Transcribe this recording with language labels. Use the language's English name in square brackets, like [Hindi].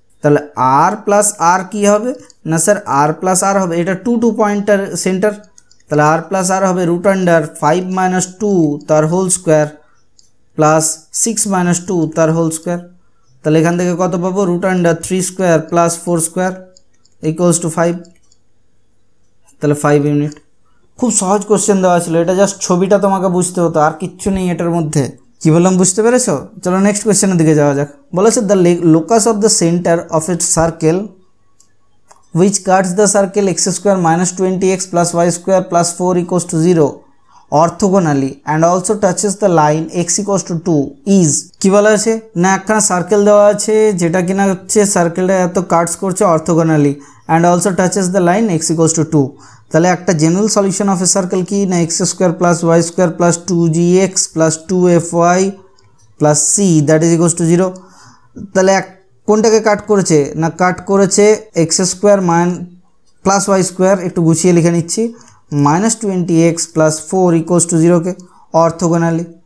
[Bangla] তাহলে আর প্লাস আর কী হবে না স্যার আর প্লাস আর হবে, এটা 2 2 পয়েন্টার সেন্টার, তাহলে আর প্লাস আর হবে রুট আন্ডার 5 মাইনাস 2 তার হোল স্কোয়ার প্লাস 6 মাইনাস 2 তার হোল স্কোয়ার। তাহলে এখান থেকে কত পাবো root under 3 square plus 4 square equals to 5, তাহলে 5 ইউনিট। খুব সহজ কোশ্চেন দেওয়া ছিল, এটা জাস্ট ছবিটা তোমাকে বুঝতে হতো, আর কিচ্ছু নেই এটার মধ্যে। কি বললাম বুঝতে পেরেছো? চলো নেক্সট কোয়েশ্চেনের দিকে যাওয়া যাক। [English] বলেছে the locus of the centre of a circle which cuts the circle x square minus 20x plus y square plus 4 equals to 0 orthogonally and also touches the line x equals to 2 is [Bangla] কি বলা আছে না একটা circle দেওয়া আছে যেটা কিনা হচ্ছে সার্কেলটা এত কাটস করছে অর্থোগোনালি [English] and also touches the line x equals to 2। তাহলে একটা general solution of a circle কি না x square plus y square plus 2gx plus 2fy plus c that is equals to 0। [Bangla] তাহলে কোনটাকে কাট করেছে না কাট করেছে x square plus Y square, একটু গুছিয়ে লিখে নিচ্ছি, minus 20x plus 4 equals to 0কে অর্থোগোনালি।